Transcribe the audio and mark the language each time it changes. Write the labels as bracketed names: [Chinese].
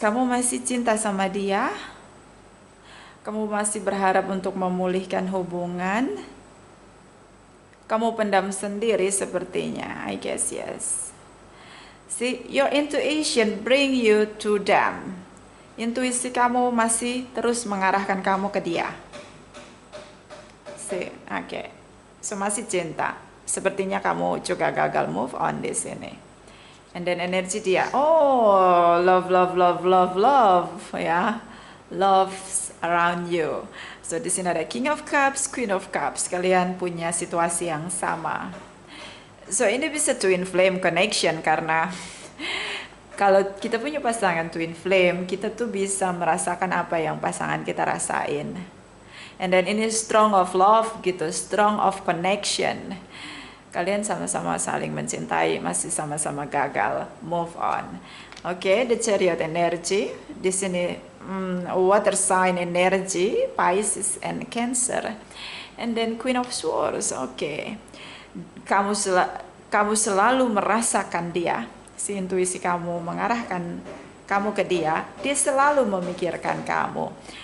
[Indonesian] Kamu masih cinta sama dia? Kamu masih berharap untuk memulihkan hubungan? Kamu pendam sendiri sepertinya. [English] I guess yes. See, your intuition bring you to them. [Indonesian] Intuisi kamu masih terus mengarahkan kamu ke dia. See, okay. So masih cinta. Sepertinya kamu juga gagal move on di sini. [English] And then [Indonesian] energi dia, [English] oh, love, love, love, love, love, ya, love's around you. [Indonesian] So di sini ada King of Cups, Queen of Cups. Kalian punya situasi yang sama. So ini bisa twin flame connection karena kalau kita punya pasangan twin flame, kita tuh bisa merasakan apa yang pasangan kita rasain. [English] And then ini strong of love gitu, strong of connection. [Indonesian] Kalian sama-sama saling mencintai, masih sama-sama gagal move on. [English] Oke, the Chariot energy. Di sini water sign energy, Pisces and Cancer. And then Queen of Swords. [Indonesian] Oke. Kamu selalu merasakan dia. Si intuisi kamu mengarahkan kamu ke dia. Dia selalu memikirkan kamu.